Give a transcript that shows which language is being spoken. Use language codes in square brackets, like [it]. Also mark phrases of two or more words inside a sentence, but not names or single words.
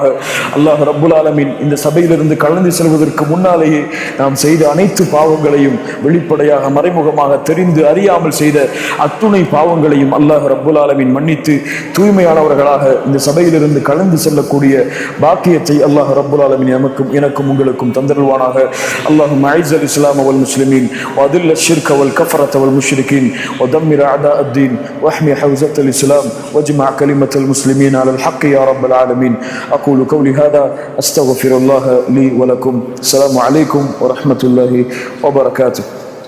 [ar] الله رب العالمين [ta] இந்த சபையிலிருந்து கலந்து செல்வதற்கு முன்னாலேயே நாம் செய்த அனைத்து பாவங்களையும் வெளிப்படையாக மறைமுகமாக தெரிந்து அறியாமல் செய்த அத்துணை பாவங்களையும் [ar] الله رب العالمين [ta] மன்னித்து தூய்மையானவர்களாக இந்த சபையிலிருந்து கலந்து செல்லக்கூடிய பாக்கியத்தை [ar] الله رب العالمين [ta] எனக்கும் உங்களுக்கும் தந்தருள்வானாக. [ar] اللهم أعز الإسلام والمسلمين وأذل الشرك والكفرة والمشركين ودمر أعداء الدين واحمي حوزة الإسلام واجمع كلمة المسلمين على الحق يا رب العالمين. أقول قولي هذا أستغفر الله لي ولكم. السلام عليكم ورحمة الله وبركاته.